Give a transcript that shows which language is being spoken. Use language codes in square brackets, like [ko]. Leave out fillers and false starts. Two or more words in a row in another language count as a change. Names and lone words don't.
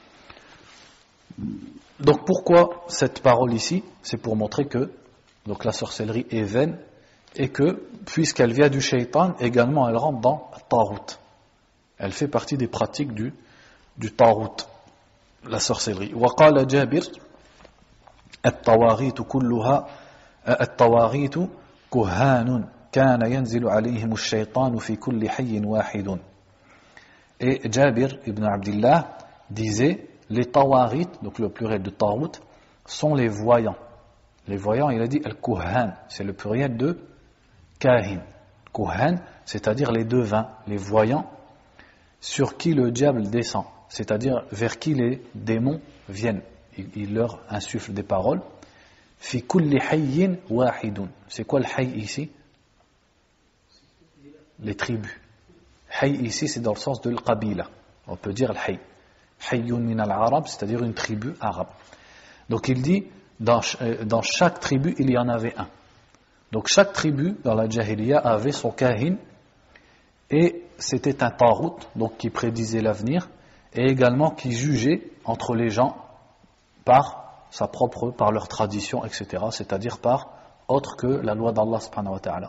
[fr] Donc pourquoi cette parole ici? C'est pour montrer que donc la sorcellerie est vaine et que puisqu'elle vient du shaytan, également elle rentre dans tarout. Elle fait partie des pratiques du tarout, la sorcellerie. [ar] وقال جابر الطواغيت كلها الطواغيت كهان كان ينزل عليهم الشيطان في كل حي واحد. [fr] Et Jabir ibn Abdillah disait les tawarit, donc le pluriel de tarout, sont les voyants. Les voyants, il a dit al-kuhan, c'est le pluriel de kahin. Kuhan, c'est-à-dire les devins, les voyants, sur qui le diable descend, c'est-à-dire vers qui les démons viennent. Il leur insuffle des paroles. [ar] في كل حي واحد. [fr] C'est quoi le hayy ici? Les tribus. Hayy ici, c'est dans le sens de l'qabila. On peut dire [ar] الحي حي من العرب, [fr] c'est-à-dire une tribu arabe. Donc il dit, dans chaque tribu, il y en avait un. Donc chaque tribu, dans la Jahiliya, avait son kahin, et c'était un tarout, donc qui prédisait l'avenir, et également qui jugeait entre les gens par leur tradition, etc., c'est-à-dire par autre que la loi d'Allah [ar] سبحانه وتعالى.